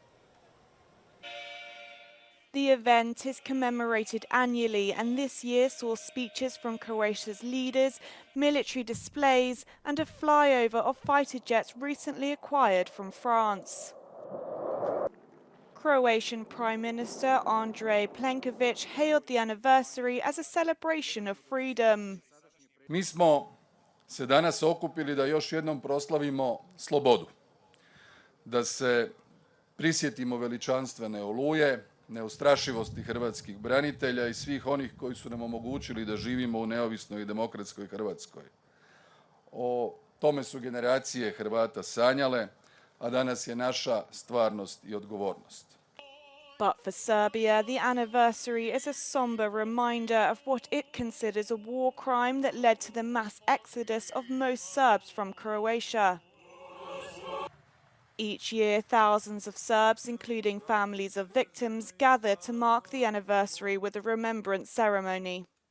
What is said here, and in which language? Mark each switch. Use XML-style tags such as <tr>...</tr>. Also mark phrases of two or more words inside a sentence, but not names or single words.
<en>The event is commemorated annually and this year saw speeches from Croatia's leaders, military displays and a flyover of fighter jets recently acquired from France. Croatian Prime Minister Andrej Plenković hailed the anniversary as a celebration of freedom.</en> <hr>Mi smo se danas okupili da još jednom proslavimo slobodu, da se prisjetimo veličanstvene Oluje, neustrašivosti hrvatskih branitelja i svih onih koji su nam omogućili da živimo u neovisnoj i demokratskoj Hrvatskoj. O tome su generacije Hrvata sanjale, a danas je naša stvarnost i odgovornost.</hr> <en>But for Serbia, the anniversary is a somber reminder of what it considers a war crime that led to the mass exodus of most Serbs from Croatia. Each year, thousands of Serbs, including families of victims, gather to mark the anniversary with a remembrance ceremony.</en>